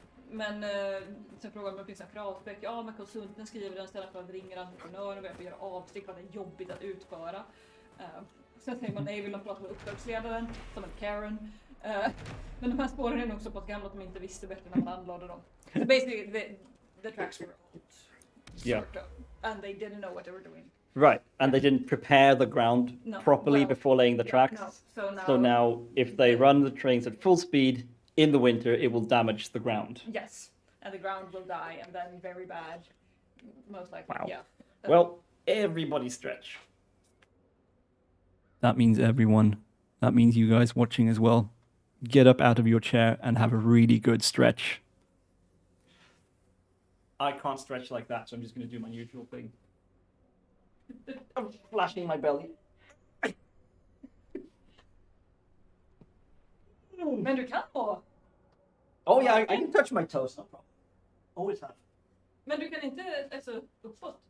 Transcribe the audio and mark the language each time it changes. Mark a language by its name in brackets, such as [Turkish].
[Swedish] Men sen frågar man om det finns en kravspec. Ja, men konsulten skriver den istället för att ringa entreprenören och börja göra avstick för att det är jobbigt att utföra. Sen säger man nej, vill de prata med uppdragsledaren som en Karen. Men de här spåren är nog så pass gamla att de inte visste bättre när man anlade dem. [English] So basically the tracks were old. Yeah. Sort of, and they didn't know what they were doing. Right, and they didn't prepare the ground properly well, before laying the tracks. No. So now, if they run the trains at full speed in the winter, it will damage the ground. Yes, and the ground will die, and then very bad, most likely. Wow. Yeah. Well, everybody stretch. That means everyone. That means you guys watching as well. Get up out of your chair and have a really good stretch. I can't stretch like that, so I'm just going to do my usual thing. I'm flashing my belly. [Swedish] Men du kan då? [English] Oh yeah, I can touch my toes, no problem. Always have. [Swedish] Men du kan inte alltså uppåt?